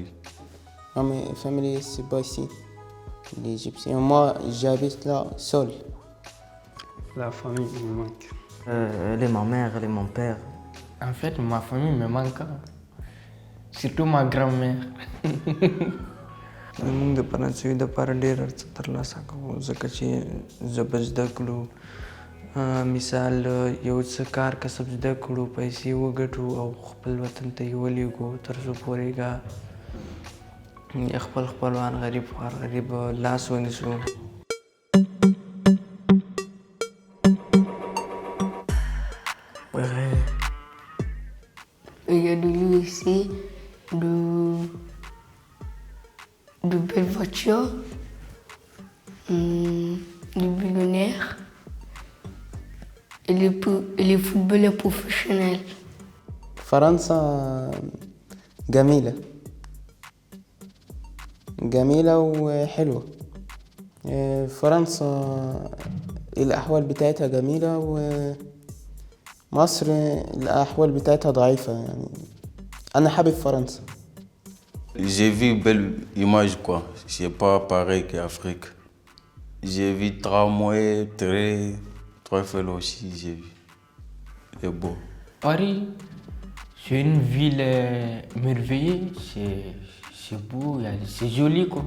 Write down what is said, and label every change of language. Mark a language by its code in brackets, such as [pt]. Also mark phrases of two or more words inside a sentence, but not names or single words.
[fr] Non, mais famille, c'est pas ici. Les Égyptiens. Moi, j'habite là, seul. La famille me manque. Elle est ma mère, elle est mon père. En fait, ma famille me manque. Surtout ma grand-mère. [ps] زموږ د فرانسوي دپاره ډېر څه ترلاسه کوو ځکه چې ژبه زده کړو مثال یو څه کار کسب زده کړو پیسې وګټو او خپل وطن ته یې ولېږو تر څو پورې خپل خپلوان غریب خوار غریب لاس ونیسو. Il y a de lui ici, de belles voitures, des millionnaires et les footballeurs professionnels. [ar] فرنسا جميلة جميلة وحلوة. فرنسا الأحوال بتاعتها جميلة ومصر الأحوال بتاعتها ضعيفة يعني أنا حابب فرنسا. [fr] J'ai vu une belle image quoi, c'est pas pareil qu'Afrique. J'ai vu tramway, train, Eiffel aussi, j'ai vu. C'est beau. Paris, c'est une ville merveilleuse, c'est beau, c'est joli quoi.